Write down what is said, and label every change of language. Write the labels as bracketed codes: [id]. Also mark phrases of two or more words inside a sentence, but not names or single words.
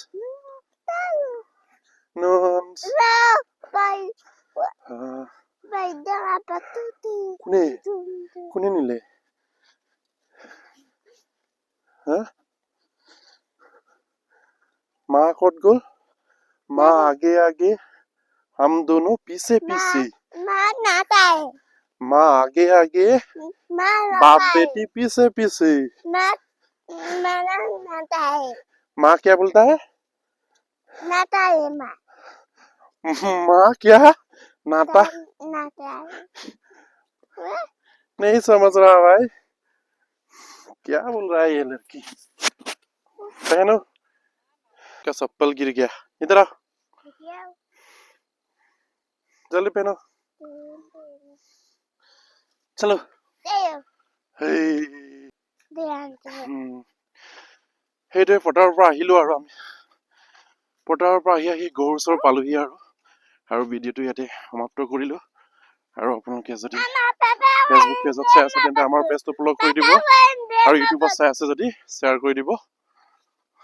[as] কোনে নিলে? মা ক'ত গ'ল? মা আগে আগে, [hi] हम दोनों पीछे पीछे। माँ आगे आगे, बाप बेटी पीछे पीछे। माँ क्या बोलता है? माँ क्या नाता? नहीं समझ रहा भाई, क्या बोल रहा है ये लड़की। पहनो, क्या चप्पल गिर गया, इधर आओ, जल्दी पहनो, चलो। [as] সেইটোৱে পথাৰৰ পৰা আহিলো, আৰু আমি পথাৰৰ পৰা আহি গৰুৰ ওচৰ পালোহি, আৰু ভিডিঅ'টো ইয়াতে সমাপ্ত কৰিলো। আৰু আপোনালোকে যদি ফেচবুক পেজত চাই আছে তেন্তে আমাৰ পেজটো ফ'ল' কৰি দিব, আৰু ইউটিউবত চাই আছে যদি শ্বেয়াৰ কৰি দিব।